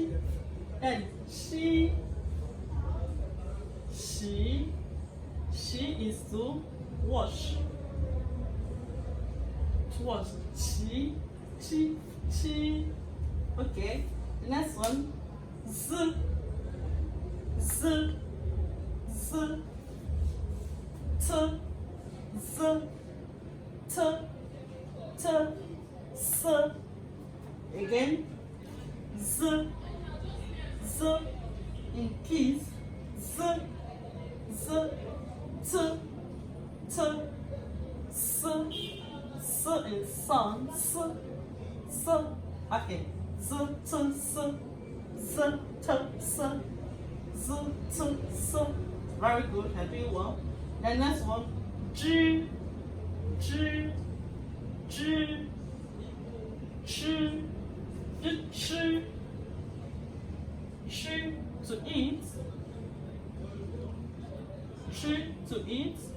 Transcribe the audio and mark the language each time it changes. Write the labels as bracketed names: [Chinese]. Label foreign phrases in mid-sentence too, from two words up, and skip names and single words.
[English] Then she. She is to wash. To wash. Chi, chi, chi. Okay. The next one. Z, z, z. T, z, t, t, s. Again. Z, z in keys. Z, z, t, t, s, s in sun. S, s. Okay. Z, t, s, z, t, s, z, t, s. Very good. You're doing well. The next one. G, G, G, G, G, G to eat. G to eat.